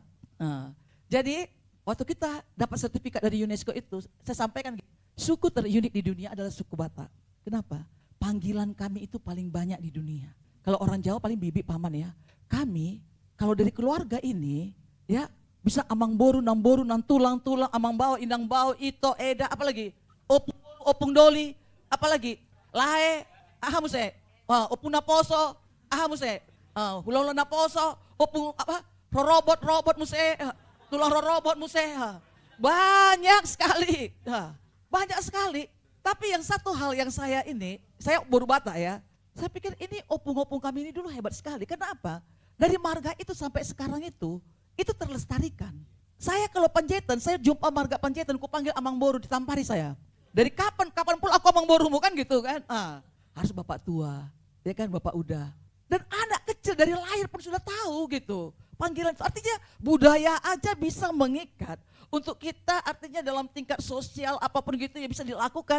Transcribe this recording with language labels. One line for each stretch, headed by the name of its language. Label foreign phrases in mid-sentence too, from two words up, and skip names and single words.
Indonesian: Nah, jadi waktu kita dapat sertifikat dari UNESCO itu, saya sampaikan suku terunik di dunia adalah suku Batak. Kenapa? Panggilan kami itu paling banyak di dunia. Kalau orang Jawa paling bibi paman ya. Kami kalau dari keluarga ini ya bisa
Batak Toba: amang boru, namboru, nantulang, tulang, amang bau, indang bau, ito, eda, apalagi opung doli, apalagi lahe, ahamuse, opung naposo, ahamuse, hulau naposo, opung apa, robot muse, tulang robot muse,
Indonesian: banyak sekali, banyak sekali. Tapi yang satu hal yang saya baru Batak ya, saya pikir ini opung-opung kami ini dulu hebat sekali. Kenapa? Dari marga itu sampai sekarang itu terlestarikan. Saya kalau Panjaitan, saya jumpa marga Panjaitan, ku panggil
Batak Toba: Amang Boru,
Indonesian: ditampari saya. Dari kapan pula aku
Batak Toba: Amang Borumu
Indonesian: kan gitu kan. Harus bapak tua, ya kan bapak udah. Dan anak kecil dari lahir pun sudah tahu gitu. Panggilan itu artinya budaya aja bisa mengikat. Untuk kita artinya dalam tingkat sosial apapun gitu ya bisa dilakukan.